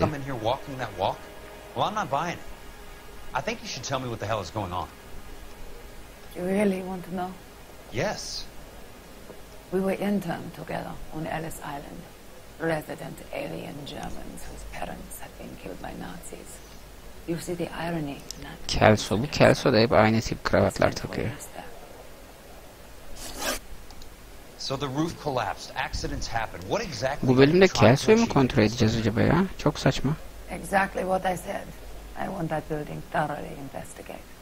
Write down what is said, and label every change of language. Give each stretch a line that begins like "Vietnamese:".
English: come in here walking that walk? Well, I'm not buying it. I think you should tell me what the hell is going on. You really want to know? Yes. We were interned together on Ellis Island. Resident alien Germans whose parents had been killed by Nazis. You see the irony in that? Kelso.
Turkish: Bu Kelso da hep aynı tip kravatlar takıyor.
English: So the roof collapsed. Accidents happen. What exactly?
Turkish: Bu bölümde Kelso'yu mu kontrol edeceğiz acaba ya? Çok saçma.
English: Exactly what I said. I want that building thoroughly investigated.